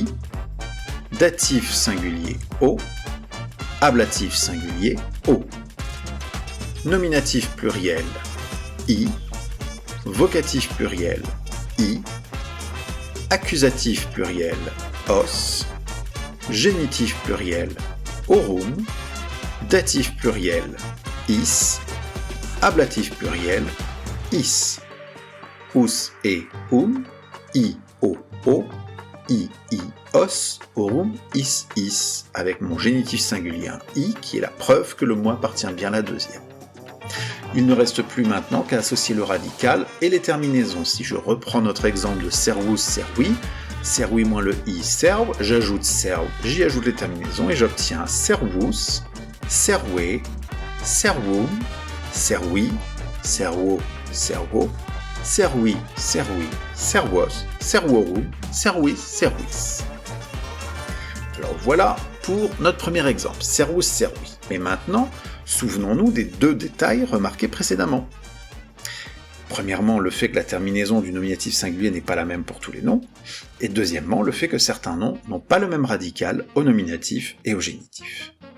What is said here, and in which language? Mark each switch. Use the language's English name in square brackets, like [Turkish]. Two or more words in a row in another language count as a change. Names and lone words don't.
[French] datif singulier o, ablatif singulier o, nominatif pluriel i, vocatif pluriel i, accusatif pluriel os, génitif pluriel orum, datif pluriel is, ablatif pluriel is. [Latin] Us et i, o, i, os, orum, is, [French] avec mon génitif singulier i, qui est la preuve que le mot appartient bien à la deuxième. Il ne reste plus maintenant qu'à associer le radical et les terminaisons. Si je reprends notre exemple de [Latin] servus, servi, servi [French] moins le i, serve, j'ajoute serve, j'y ajoute les terminaisons et j'obtiens [Latin] servus, serve, servum, servi, servo, servo, servi, servi, servos, servorum, servis, servis. [French] Alors voilà pour notre premier exemple, [Latin] servus servus. [French] Mais maintenant, souvenons-nous des deux détails remarqués précédemment. Premièrement, le fait que la terminaison du nominatif singulier n'est pas la même pour tous les noms, et deuxièmement, le fait que certains noms n'ont pas le même radical au nominatif et au génitif.